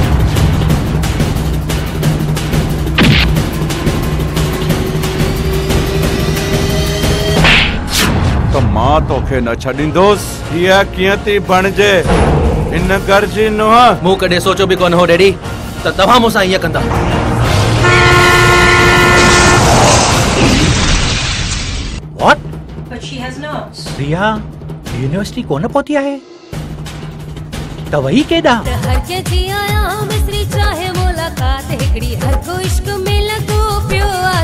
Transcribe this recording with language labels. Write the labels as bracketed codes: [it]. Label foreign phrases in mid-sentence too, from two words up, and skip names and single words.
[sd] तो मां तोखे न छॾींदुसि। हीअ कीअं थी बणिजे हिन घर जी नुंहुं? मूं कॾहिं सोचो बि कोन हो डैडी त तव्हां मूंसां ईअं कंदा। [en] What? But she has not. [sd] रिया यूनिवर्सिटी कोन पहुती आहे त वही केॾा? हर के जी आया मिस्री चाहे मुलाकात हिकड़ी, हर को इश्क में लॻो पियो